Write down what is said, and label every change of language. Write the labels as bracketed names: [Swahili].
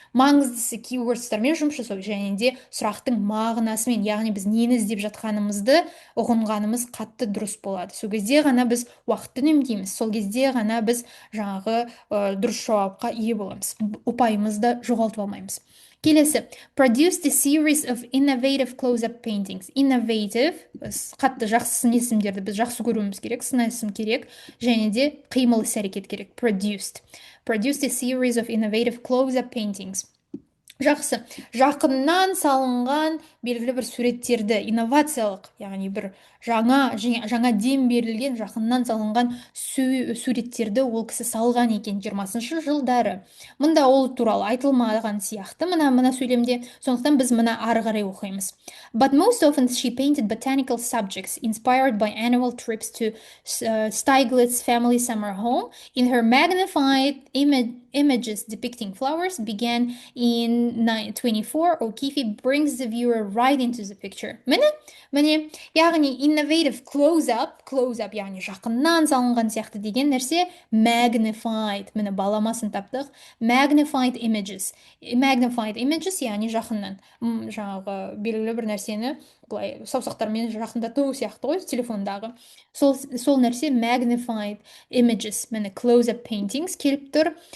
[Kazakh] Маңыздысы keywordстармен жұмыс жасау және де сұрақтың мағынасымен, яғни біз нені іздеп жатқанымызды ұғынғанымыз қатты дұрыс болады. Сол кезде ғана біз уақытты үнемдейміз. Сол кезде ғана біз жаңағы дұрыс жауапқа ие боламыз. Ұпайымызды жоғалтып алмаймыз. Келесі, [English] produced a series of innovative close-up paintings. [Kazakh] Innovative, қатты жақсы сын есімдерді біз жақсы көруіміз керек, сын есім керек, және де қимыл іс-әрекет керек. [English] Produced a series of innovative close-up paintings. [Kazakh] Жақсы, жақыннан салынған белгілі бір суреттерді, инновациялық, яғни бір жаңа дем берілген жақыннан салынған суреттерді ол кісі салған екен 20-шы жылдары. Мұнда ол туралы айтылмаған сияқты мына сөйлемде, сондықтан біз мына ары қарай оқимыз. [English] But most often she painted botanical subjects inspired by annual trips to Steiglitz family summer home. In her magnified images depicting flowers began in 1924, O'Keefe brings the viewer right into the picture. [Kazakh] Міне, яғни [English] innovative close-up, [Kazakh] яғни жақыннан салынған сияқты деген нәрсе magnified, міне баламасын таптық, [English] magnified images, [Kazakh] яғни жақыннан, жаңағы белгілі бір нәрсені былай саусақтармен жақындату сияқты ғой телефондағы. Сол нәрсе [English] magnified images, [Kazakh] міне [English] close up paintings [Kazakh] келіп тұр.